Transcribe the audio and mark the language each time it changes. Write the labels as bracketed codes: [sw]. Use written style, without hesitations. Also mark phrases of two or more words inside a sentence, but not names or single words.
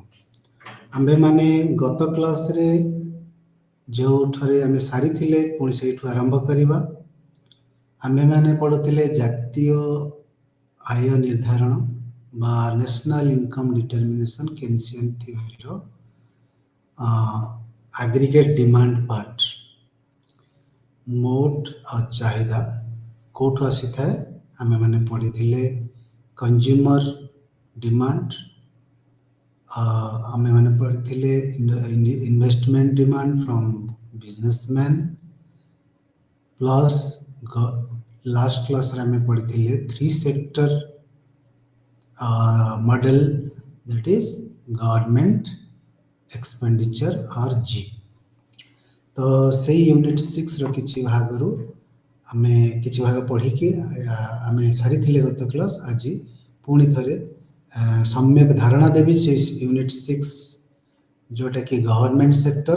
[or] ଆମ୍ଭେମାନେ ଗତ କ୍ଲାସ୍ରେ ଯେଉଁଠାରେ ଆମେ ସାରିଥିଲେ ପୁଣି ସେଇଠୁ ଆରମ୍ଭ କରିବା। ଆମ୍ଭେମାନେ ପଢ଼ୁଥିଲେ ଜାତୀୟ ଆୟ ନିର୍ଦ୍ଧାରଣ ବା [en] national income determination Keynesian [or] ଥିଓରିର [en] aggregate demand part [or] ମୋଟ ଚାହିଦା କେଉଁଠୁ ଆସିଥାଏ ଆମେମାନେ ପଢ଼ିଥିଲେ [en] consumer demand, [or] ଆମେମାନେ ପଢ଼ିଥିଲେ [en] investment demand from businessman plus last [or] କ୍ଲାସ୍ରେ ଆମେ ପଢ଼ିଥିଲେ 3 [en] sector model, that is government expenditure or G। [or] ତ ସେଇ ୟୁନିଟ୍ 6ର କିଛି ଭାଗରୁ ଆମେ କିଛି ଭାଗ ପଢ଼ିକି ଆମେ ସାରିଥିଲେ ଗତ କ୍ଲାସ୍। ଆଜି ପୁଣି ଥରେ ସମ୍ୟକ ଧାରଣା ଦେବି ସେ ୟୁନିଟ୍ 6 ଯେଉଁଟାକି [en] government sector.